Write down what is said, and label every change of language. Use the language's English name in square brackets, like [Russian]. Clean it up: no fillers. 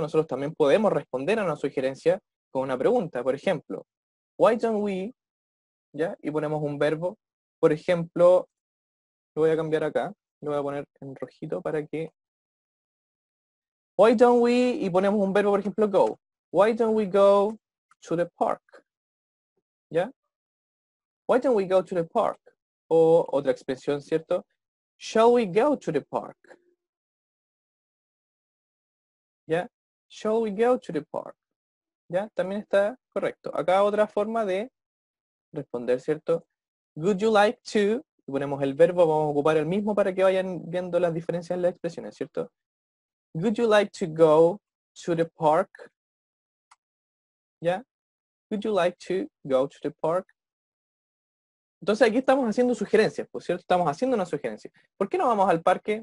[Spanish] Nosotros también podemos responder a una sugerencia con una pregunta. Por ejemplo, [English] why don't we, [Spanish] ¿ya? Y ponemos un verbo. Por ejemplo, lo voy a cambiar acá. Lo voy a poner en rojito para que... [English] Why don't we, [Spanish] y ponemos un verbo, por ejemplo, go. [English] Why don't we go to the park? ¿Ya? Why don't we go to the park? [Spanish] O otra expresión, ¿cierto? [English] Shall we go to the park? ¿Ya? Shall we go to the park? ¿Ya? [Spanish] También está correcto. Acá otra forma de responder, ¿cierto? [English] Would you like to? [Spanish] Y ponemos el verbo, vamos a ocupar el mismo para que vayan viendo las diferencias en las expresiones, ¿cierto? [English] Would you like to go to the park? ¿ya? Would you like to go to the park? [Spanish] Entonces aquí estamos haciendo sugerencias, por cierto, estamos haciendo una sugerencia. ¿Por qué no vamos al parque?